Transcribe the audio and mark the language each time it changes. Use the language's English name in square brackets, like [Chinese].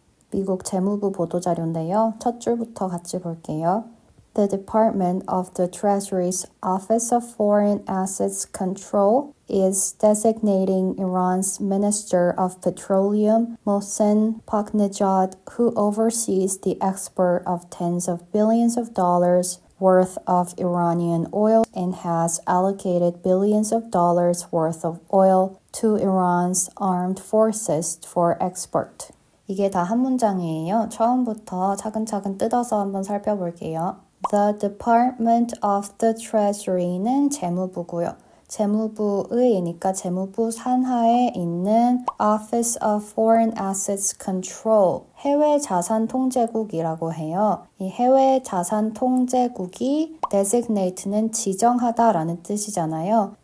[Korean] 미국 재무부 보도자료인데요. 첫 줄부터 같이 볼게요. [English] The Department of the Treasury's Office of Foreign Assets Control is designating Iran's Minister of Petroleum, Mohsen Paknejad, who oversees the export of tens of billions of dollars worth of Iranian oil and has allocated billions of dollars worth of oil to Iran's armed forces for export. [Korean] 이게 다 한 문장이에요. 처음부터 차근차근 뜯어서 한번 살펴볼게요. The Department of the Treasury는 재무부고요. 재무부의니까 재무부 산하에 있는 Office of Foreign Assets Control, 해외 자산 통제국이라고 해요. 이 해외 자산 통제국이 designate는 지정하다라는 뜻이잖아요.